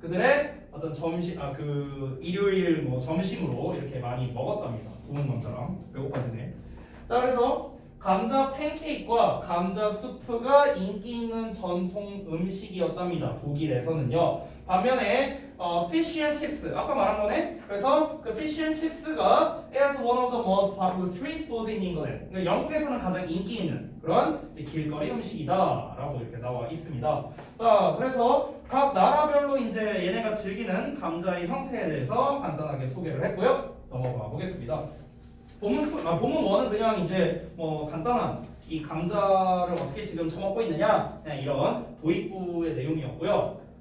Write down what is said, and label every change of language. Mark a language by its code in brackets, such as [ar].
[ko] 그들의 어떤 점심, 그 일요일 뭐 점심으로 이렇게 많이 먹었답니다. 구운 감자랑. 배고파지네. 자, 그래서 감자 팬케이크와 감자 수프가 인기 있는 전통 음식이었답니다. 독일에서는요. 반면에 fish and chips 아까 말한 거네. 그래서 그 [en] fish and chips가 as one of the most popular street foods in England. [ko] 그러니까 영국에서는 가장 인기 있는 그런 이제 길거리 음식이다라고 이렇게 나와 있습니다. 자, 그래서 각 나라별로 이제 얘네가 즐기는 감자의 형태에 대해서 간단하게 소개를 했고요. 넘어가 보겠습니다. 본문 1은 그냥 이제 뭐 간단한 이 감자를 어떻게 지금 처먹고 있느냐 그냥 이런 도입부의 내용이었고요.